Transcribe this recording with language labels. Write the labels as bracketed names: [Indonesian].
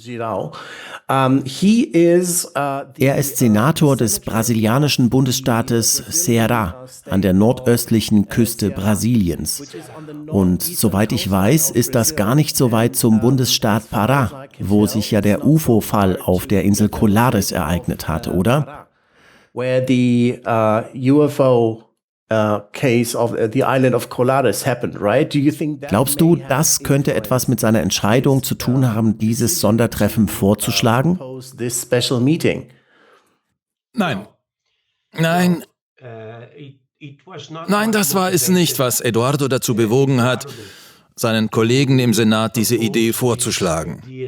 [German] Er ist Senator des brasilianischen Bundesstaates Ceará an der nordöstlichen Küste Brasiliens. Und soweit ich weiß, ist das gar nicht so weit zum Bundesstaat Pará, wo sich ja der UFO-Fall auf der Insel Colares ereignet hat, oder? [English] Where the UFO case of the island of Colares happened, right? Do you think that [German] Glaubst du, das könnte etwas mit seiner Entscheidung zu tun haben, dieses Sondertreffen vorzuschlagen? [English] This special meeting? [German] Nein. Nein, das war es nicht, was Eduardo dazu bewogen hat, seinen Kollegen im Senat diese Idee vorzuschlagen.